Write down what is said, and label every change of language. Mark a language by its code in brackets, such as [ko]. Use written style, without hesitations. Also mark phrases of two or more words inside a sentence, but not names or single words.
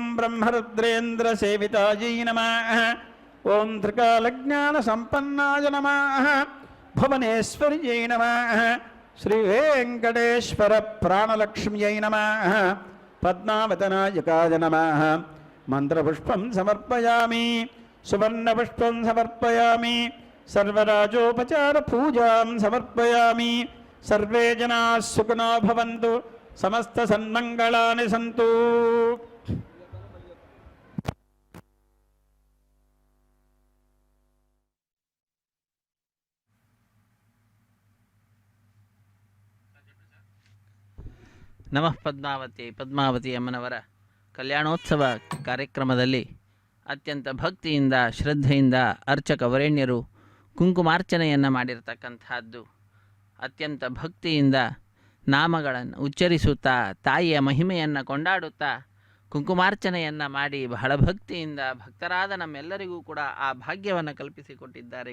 [sa] ಬ್ರಹ್ಮರುದ್ರೇಂದ್ರಸೇವಿತಾಯೈ ನಮಃ ಓಂ ತ್ರಿಕಾಲಜ್ಞಾನಸಂಪನ್ನಾಯ ನಮಃ ಭುವನೇಶ್ವರ್ಯೈ ನಮಃ ಶ್ರೀವೆಂಕಟೇಶ್ವರ ಪ್ರಾಣಲಕ್ಷ್ಮ್ಯೈ ನಮಃ ಪದ್ಮಾವತನಾಯಕಾಯ ನಮಃ ಮಂತ್ರಪುಷ್ಪಂ ಸಮರ್ಪಯಾಮಿ ಸುವರ್ಣಪುಷ್ಪಂ ಸಮರ್ಪಯಾಮಿ ಸರ್ವರಾಜೋಪಚಾರ ಪೂಜಾಂ ಸಮರ್ಪಯಾಮಿ ಸರ್ವೇ ಜನಾಃ ಸುಖಿನೋ ಭವಂತು ಸಮಸ್ತ ಸನ್ಮಂಗಳಾನಿ ಸಂತು. [kn] ನಮಃ ಪದ್ಮಾವತಿ ಅಮ್ಮನವರ ಕಲ್ಯಾಣೋತ್ಸವ ಕಾರ್ಯಕ್ರಮದಲ್ಲಿ ಅತ್ಯಂತ ಭಕ್ತಿಯಿಂದ ಶ್ರದ್ಧೆಯಿಂದ ಅರ್ಚಕ ವರೇಣ್ಯರು ಕುಂಕುಮಾರ್ಚನೆಯನ್ನು ಮಾಡಿರತಕ್ಕಂಥದ್ದು. ಅತ್ಯಂತ ಭಕ್ತಿಯಿಂದ ನಾಮಗಳನ್ನು ಉಚ್ಚರಿಸುತ್ತಾ ತಾಯಿಯ ಮಹಿಮೆಯನ್ನು ಕೊಂಡಾಡುತ್ತಾ ಕುಂಕುಮಾರ್ಚನೆಯನ್ನು ಮಾಡಿ ಬಹಳ ಭಕ್ತಿಯಿಂದ ಭಕ್ತರಾದ ನಮ್ಮೆಲ್ಲರಿಗೂ ಕೂಡ ಆ ಭಾಗ್ಯವನ್ನು ಕಲ್ಪಿಸಿಕೊಟ್ಟಿದ್ದಾರೆ.